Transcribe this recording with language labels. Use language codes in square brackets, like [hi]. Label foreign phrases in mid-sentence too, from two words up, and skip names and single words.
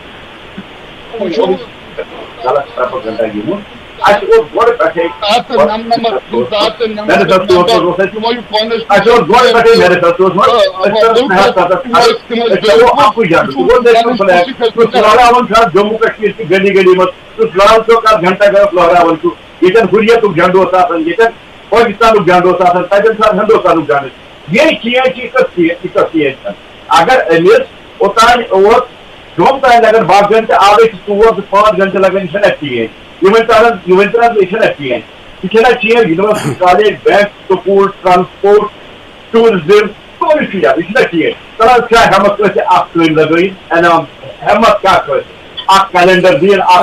[ks] گِنٛدُن اَسہِ اوس گۄڈٕ پٮ۪ٹھَے جموں کشمیر [ur] کی گلی گلی [ks] منٛز لال چوک گھنٹا گھر لہراوان چھُ ییٚتٮ۪ن ہُریتُک جنڈ اوس آسان ییٚتٮ۪ن پٲکِستانُک جنڈ اوس آسان تَتٮ۪ن چھُ ہندوستانُک جنڈ یہِ چینج چھِ یہِ کٔژ چینج اگر أمِس اوٚتانۍ اوس جوٚم تانۍ اگر باہ گنٹہٕ آبٕے چھِ 4 تہٕ 5 گنٹہٕ لگان یہِ چھَنہ چینج یہ چھنہ چینج یہ چھنہ چینج [en] university college bank school transport tourism [ks] سورُے چھُ یاد یہ چھنہ چینج ترٛاو کیٛاہ ہٮ۪مت کٲنٛسہِ اکھ کٲنۍ لگٲیِتھ انعام ہٮ۪مت کیٛاہ کٲنٛسہِ اکھ کیلنڈر دِیِن